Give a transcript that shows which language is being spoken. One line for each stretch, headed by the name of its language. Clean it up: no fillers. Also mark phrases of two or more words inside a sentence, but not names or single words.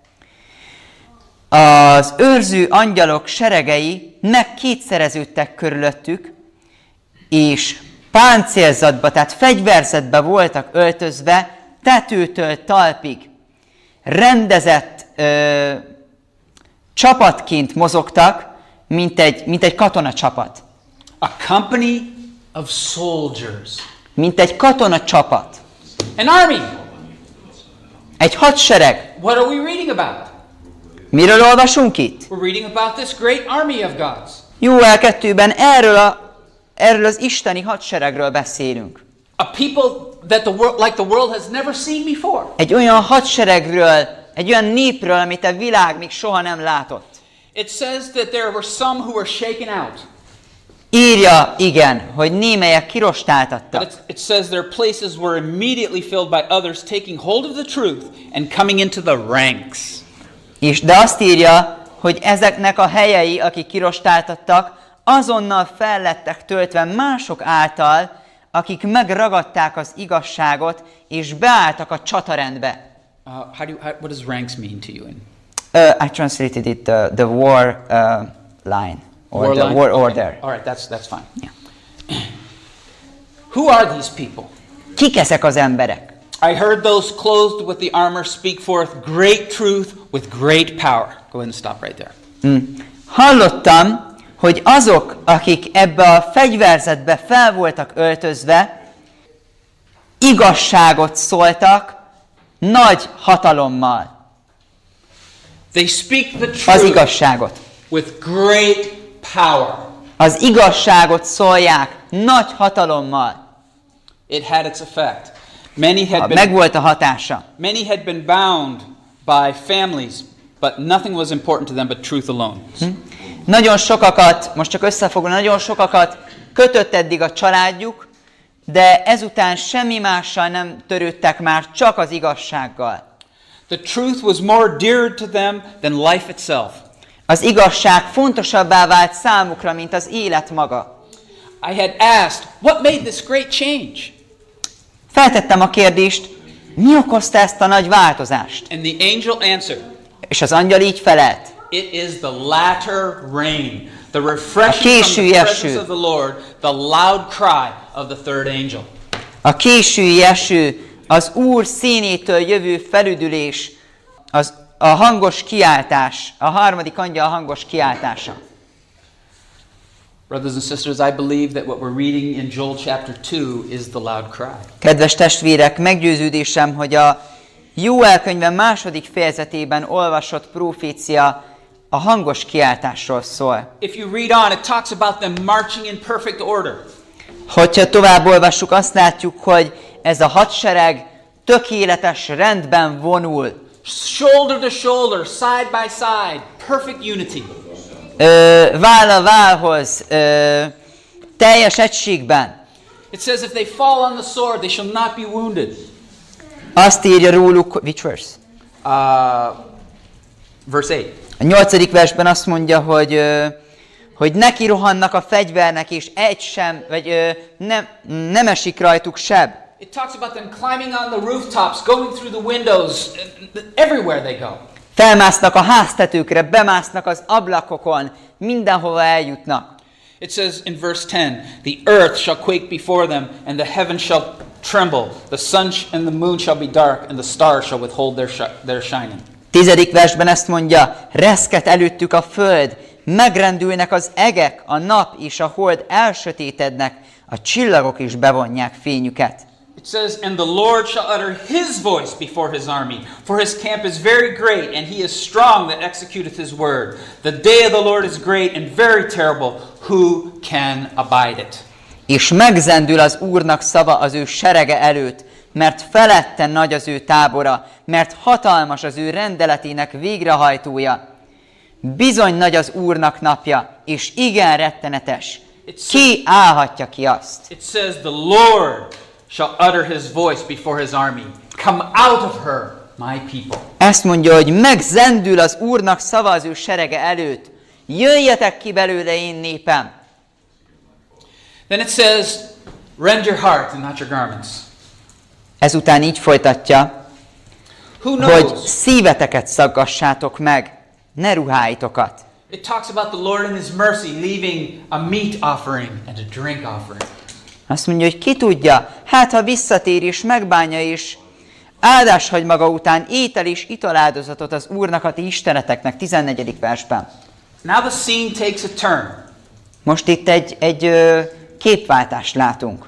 Hungarian: Az őrző angyalok seregei megkétszereződtek körülöttük, és páncélzatba, tehát fegyverzetbe voltak öltözve, tetőtől talpig. Rendezett csapatként mozogtak, mint egy katonacsapat.
English: A company of soldiers.
Hungarian: Mint egy katonacsapat.
English: An army.
Hungarian: Egy hadsereg.
English: What are we reading about?
Hungarian: Miről olvasunk itt?
English: We're reading about this great army of God's.
Hungarian: Jóel 2-ben erről az isteni hadseregről beszélünk.
English: A people that the world has never seen before.
Hungarian: Egy olyan hadseregről, egy olyan népről, amit a világ még soha nem látott.
English: It says that there were some who were shaken out.
Hungarian: Írja, igen, hogy némelyek kirostáltattak.
English: But it says their places were immediately filled by others taking hold of the truth and coming into the ranks.
Hungarian: De azt írja, hogy ezeknek a helyei, akik kirostáltattak, azonnal fel lettek töltve mások által, akik megragadták az igazságot, és beálltak a csatarendbe.
English: What does ranks mean to you? I translated it the war line. Or War the line? war Okay. order. All right, that's fine. Yeah. Who are these people?
Hungarian: Kik ezek az emberek?
English: I heard those clothed with the armor speak forth great truth with great power. Go ahead and stop right there.
Hungarian: Hallottam, hogy azok, akik ebbe a fegyverzetbe fel voltak öltözve, igazságot szóltak nagy hatalommal.
English: They speak the
Hungarian: Az
English: truth
Hungarian: igazságot.
English: with great power.
Hungarian: Az igazságot szólják nagy hatalommal.
English: It had its effect.
Hungarian: Megvolt a hatása.
English: Many had been bound by families, but nothing was important to them but truth alone.
Hungarian: Nagyon sokakat, most csak összefoglalom, nagyon sokakat kötött eddig a családjuk, de ezután semmi mással nem törődtek már, csak az igazsággal.
English: The truth was more dear to them than life itself.
Hungarian: Az igazság fontosabbá vált számukra, mint az élet maga.
English: I had asked, what made this great change?
Hungarian: Feltettem a kérdést, mi okozta ezt a nagy változást?
English: And the angel answered,
Hungarian: És az angyal így felelt.
English: it is the latter rain, the refreshing
Hungarian: késői
English: from the presence
Hungarian: eső.
English: of the Lord, the loud cry of the third angel.
Hungarian: A késői eső, az Úr színétől jövő felüdülés, a hangos kiáltás, a harmadik angyal hangos kiáltása.
English: Brothers and sisters, I believe that what we're reading in Joel chapter 2 is the loud cry.
Hungarian: Kedves testvérek, meggyőződésem, hogy a Jóel könyve második fejezetében olvasott profécia a hangos kiáltásról szól.
English: If you read on, it talks about them marching in perfect order.
Hungarian: Hogyha tovább olvassuk, azt látjuk, hogy ez a hadsereg tökéletes rendben vonul.
English: Shoulder to shoulder, side by side, perfect unity.
Hungarian: Váll a vállhoz, teljes egységben.
English: It says if they fall on the sword, they shall not be wounded.
Hungarian: Azt írja róluk,
English: which verse? Verse 8.
Hungarian: A 8. versben azt mondja, hogy neki rohannak a fegyvernek, és egy sem, vagy nem esik rajtuk seb.
English: It talks about them climbing on the rooftops, going through the windows, everywhere they go.
Hungarian: Felmásznak a háztetőkre, bemásznak az ablakokon, mindenhova eljutnak.
English: It says in verse 10, the earth shall quake before them, and the heaven shall tremble. The sun and the moon shall be dark, and the stars shall withhold their shining.
Hungarian: 10. versben ezt mondja, reszket előttük a föld, megrendülnek az egek, a nap és a hold elsötétednek, a csillagok is bevonják fényüket.
English: It says, and the Lord shall utter his voice before his army, for his camp is very great, and he is strong that executeth his word. The day of the Lord is great and very terrible, who can abide it?
Hungarian: És megzendül az Úrnak szava az ő serege előtt, mert feletten nagy az ő tábora, mert hatalmas az ő rendeletének végrehajtója. Bizony nagy az Úrnak napja, és igen rettenetes. Ki állhatja ki azt?
English: It says, the Lord shall utter his voice before his army. Come out of her, my people.
Hungarian: Ezt mondja, hogy megzendül az Úrnak szava az ő serege előtt. Jöjjetek ki belőle, én népem.
English: Then it says, rend your heart and not your garments.
Hungarian: Ezután így folytatja, hogy szíveteket szaggassátok meg, ne ruháitokat.
English: It talks about the Lord in His mercy leaving a meat offering and a drink offering.
Hungarian: Azt mondja, hogy ki tudja, hát ha visszatér és megbánja és áldás hagy maga után étel és italáldozatot az Úrnak, a ti isteneteknek, 14. versben.
English: Now the scene takes a turn.
Hungarian: Most itt egy képváltást látunk.